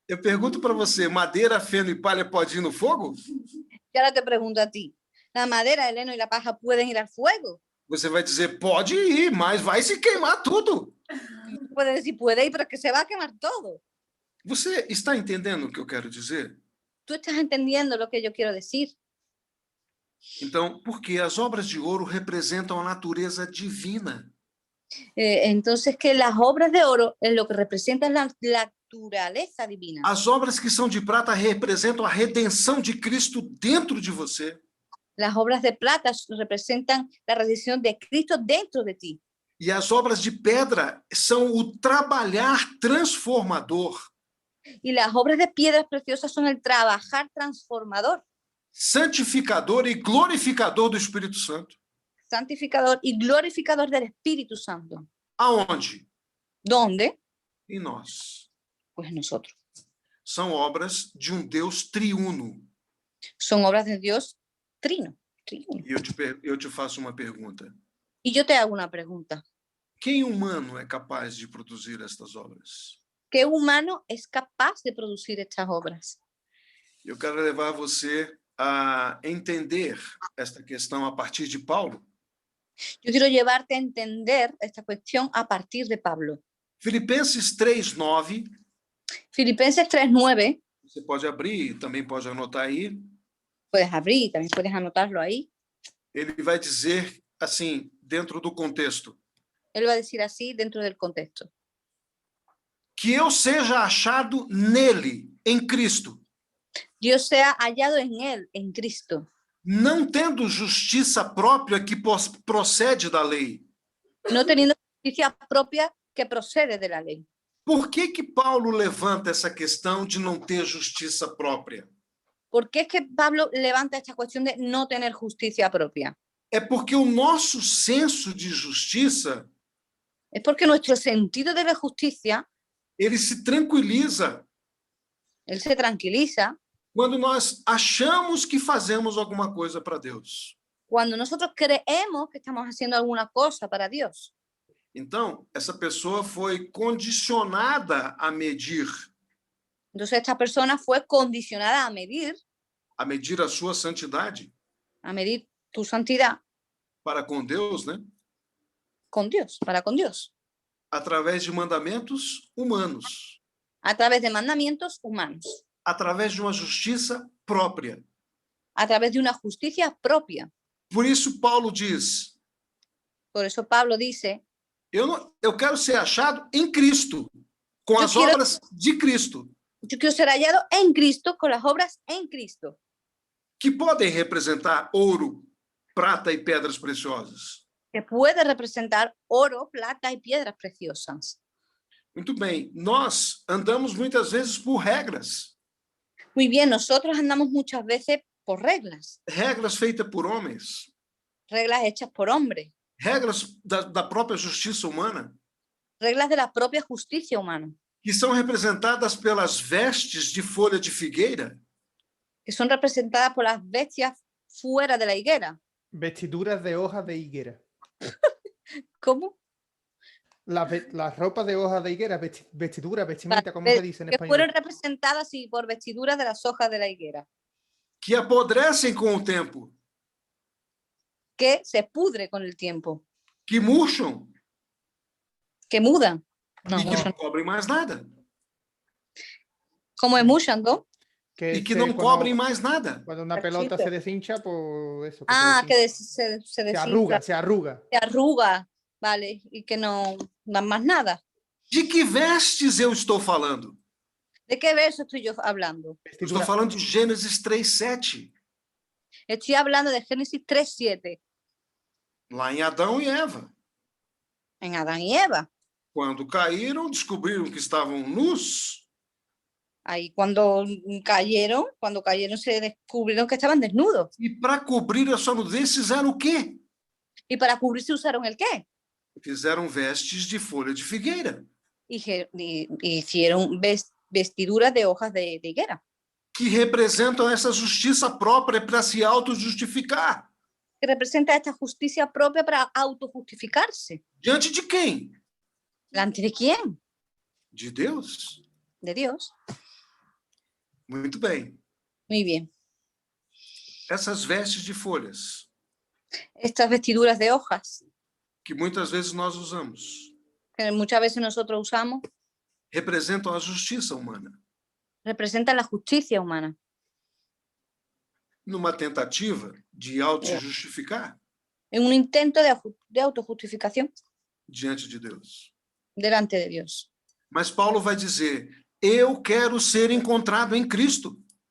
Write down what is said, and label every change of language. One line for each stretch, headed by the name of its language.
Portuguese: Eu pergunto para você, madeira, feno e palha pode ir no fogo?
Spanish: Y ahora te pregunto a ti, ¿la madera, el heno y la paja pueden ir al fuego?
Portuguese: Você vai dizer, pode ir, mas vai se queimar tudo.
Spanish: Puede decir, puede ir, pero es que se va a quemar todo.
Portuguese: Você está entendendo o que eu quero dizer?
Spanish: Tú estás entendiendo lo que yo quiero decir.
Portuguese: Então, porque as obras de ouro representam a natureza divina.
Spanish: Entonces, que las obras de oro es lo que representan la naturaleza divina.
Portuguese: As obras que são de prata representam a redenção de Cristo dentro de você.
Spanish: Las obras de plata representan la redención de Cristo dentro de ti.
Portuguese: E as obras de pedra são o trabalhar transformador.
Spanish: Y las obras de piedras preciosas son el trabajar transformador,
Portuguese: santificador e glorificador do Espírito Santo.
Spanish: santificador y glorificador del Espíritu Santo.
Portuguese: Aonde?
Spanish: ¿Dónde?
Portuguese: Em nós.
Spanish: Pues nosotros.
Portuguese: São obras de um Deus triuno.
Spanish: Son obras de Dios trino.
Portuguese: E eu te faço uma pergunta.
Spanish: Y yo te hago una pregunta.
Portuguese: Quem humano é capaz de produzir estas obras?
Spanish: ¿Qué humano es capaz de producir estas obras?
Portuguese: Eu quero levar você a entender esta questão a partir de Paulo.
Spanish: Yo quiero llevarte a entender esta cuestión a partir de Pablo.
Portuguese: Filipenses 3:9.
Spanish: Filipenses 3:9,
Portuguese: Você pode abrir, também pode anotar aí.
Spanish: puedes abrir, también puedes anotarlo ahí.
Portuguese: Ele vai dizer assim, dentro do contexto,
Spanish: Él va a decir así dentro del contexto.
Portuguese: que eu seja achado nele, em Cristo,
Spanish: Dios sea hallado en él, en Cristo,
Portuguese: não tendo justiça própria que procede da lei.
Spanish: no teniendo justicia propia que procede de la ley.
Portuguese: Por que Paulo levanta essa questão de não ter justiça própria?
Spanish: ¿Por qué es que Pablo levanta esta cuestión de no tener justicia propia?
Portuguese: É porque o nosso senso de justiça,
Spanish: Es porque nuestro sentido de la justicia,
Portuguese: ele se tranquiliza
Spanish: él se tranquiliza
Portuguese: quando nós achamos que fazemos alguma coisa para Deus.
Spanish: cuando nosotros creemos que estamos haciendo alguna cosa para Dios.
Portuguese: Então, essa pessoa foi condicionada a medir
Spanish: Entonces esta persona fue condicionada
Portuguese: a medir a sua santidade
Spanish: a medir tu santidad
Portuguese: para com Deus, né?
Spanish: con Dios, para con Dios,
Portuguese: Através de mandamentos humanos,
Spanish: a través de mandamientos humanos,
Portuguese: através de uma justiça própria.
Spanish: a través de una justicia propia.
Portuguese: Por isso, Paulo diz:
Spanish: Por eso Pablo dice,
Portuguese: eu quero ser achado em Cristo, com as quero- obras de Cristo,
Spanish: yo quiero ser hallado en Cristo con las obras en Cristo,
Portuguese: que podem representar ouro, prata e pedras preciosas.
Spanish: que puede representar oro, plata y piedras preciosas.
Portuguese: Muito bem, nós andamos muitas vezes por regras,
Spanish: Muy bien, nosotros andamos muchas veces por reglas,
Portuguese: regras feitas por homens,
Spanish: reglas hechas por hombres,
Portuguese: regras da própria justiça humana,
Spanish: reglas de la propia justicia humana,
Portuguese: que são representadas pelas vestes de folha de figueira,
Spanish: que son representadas por las bestias fuera de la higuera. Vestiduras de hojas de higuera. ¿Cómo? Las ropas de hojas de higuera, vestidura, vestimenta, ¿cómo se dice en Que fueron español? representadas sí, por vestiduras de las hojas de la higuera,
Portuguese: que apodrecem com o tempo,
Spanish: que se pudre con el tiempo,
Portuguese: que murcham
Spanish: que mudan. No,
Portuguese: e que
Spanish: mucho
Portuguese: não
Spanish: no.
Portuguese: cobrem mais nada,
Spanish: Como emuchan, ¿no?
Portuguese: e que não cobrem mais nada.
Spanish: Cuando una Cachito. pelota se deshincha, pues eso. Ah, se que deshincha. se Se desinfla, arruga, se arruga. se arruga, vale, y que no dan más nada.
Portuguese: De que vestes eu estou falando?
Spanish: ¿De qué verso estoy yo hablando?
Portuguese: Eu estou falando de Gênesis 3:7,
Spanish: Estoy hablando de Génesis 3:7,
Portuguese: lá em Adão e Eva.
Spanish: en Adán y Eva.
Portuguese: Quando caíram, descobriram que estavam nus,
Spanish: Ahí cuando cayeron se descubrieron que estaban desnudos.
Portuguese: e para cobrir a sua nudez fizeram o quê?
Spanish: ¿Y para cubrirse usaron el qué?
Portuguese: Fizeram vestes de folha de figueira,
Spanish: Hicieron vestiduras de hojas de higuera,
Portuguese: que representam essa justiça própria para se autojustificar.
Spanish: que representa esta justicia propia para autojustificarse.
Portuguese: Diante de quem?
Spanish: ¿Delante de quién?
Portuguese: De Deus.
Spanish: De Dios.
Portuguese: Muito bem.
Spanish: Muy bien.
Portuguese: Essas vestes de folhas,
Spanish: Estas vestiduras de hojas
Portuguese: que muitas vezes nós usamos,
Spanish: que muchas veces nosotros usamos,
Portuguese: representam a justiça humana,
Spanish: representan la justicia humana,
Portuguese: numa tentativa de auto-justificar
Spanish: en un intento de autojustificación
Portuguese: diante de Deus.
Spanish: delante de Dios.
Portuguese: Mas Paulo vai dizer: eu quero ser encontrado em Cristo,